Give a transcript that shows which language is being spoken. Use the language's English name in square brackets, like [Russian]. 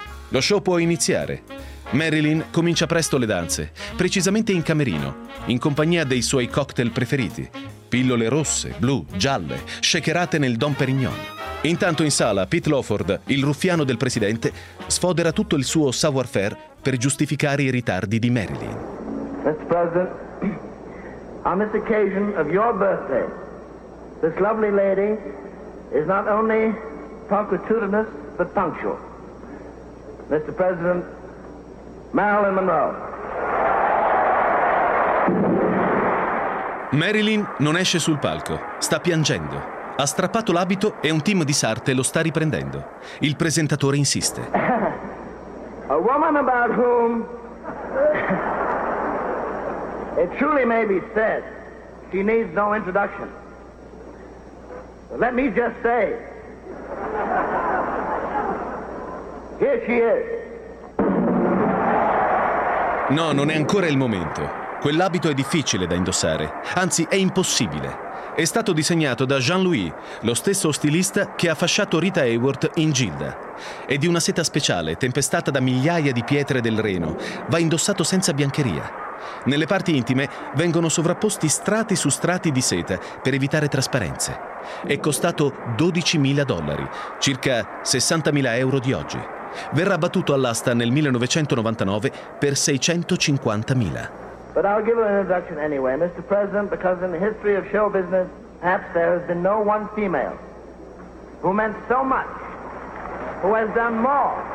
[Italian] Lo show può iniziare. Marilyn comincia presto le danze, precisamente in camerino, in compagnia dei suoi cocktail preferiti. Pillole rosse, blu, gialle, shakerate nel Dom Perignon. Intanto in sala, Pete Lawford, il ruffiano del presidente, sfodera tutto il suo savoir-faire per giustificare i ritardi di Marilyn. [English] Mr. President, on this occasion of your birthday, this lovely lady is not only talkatudinous, but punctual. Mr. President, Marilyn Monroe. [Italian] Marilyn non esce sul palco, sta piangendo. Ha strappato l'abito e un team di sarte lo sta riprendendo. Il presentatore insiste. [English] A woman about whom it truly may be said she needs no introduction. Let me just say, here she is. [Italian] No, non è ancora il momento. Quell'abito è difficile da indossare, anzi è impossibile. È stato disegnato da Jean-Louis, lo stesso stilista che ha fasciato Rita Hayworth in Gilda. È di una seta speciale, tempestata da migliaia di pietre del Reno. Va indossato senza biancheria. Nelle parti intime vengono sovrapposti strati su strati di seta per evitare trasparenze. È costato $12,000, circa 60.000 euro di oggi. Verrà battuto all'asta nel 1999 per 650.000. [English] But I'll give an introduction anyway, Mr. President, because in the history of show business, perhaps there has been no one female who meant so much, who has done more.